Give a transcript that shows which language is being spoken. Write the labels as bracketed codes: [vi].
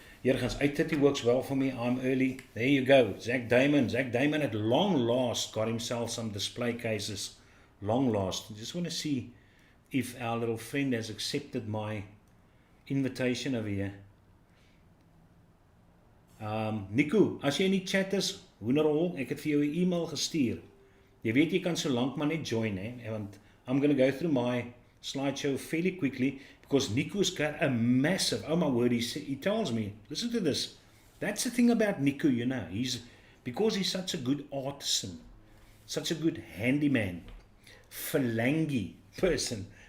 [en] Here guys, 8:30 works well for me. I'm early. There you go. Zach Damon at long last got himself some display cases. Long last. Just want to see if our little friend has accepted my invitation over here. [af] Nico, as jy in die chat is, hoenderhol, ek het vir jou 'n e-mail gestuur. Jy weet jy kan so lank maar net join, want [en] I'm going to go through my slideshow fairly quickly because Nico's got a massive, oh my word, he tells me, listen to this. That's the thing about Nico, because he's such a good artisan, such a good handyman, phalange person.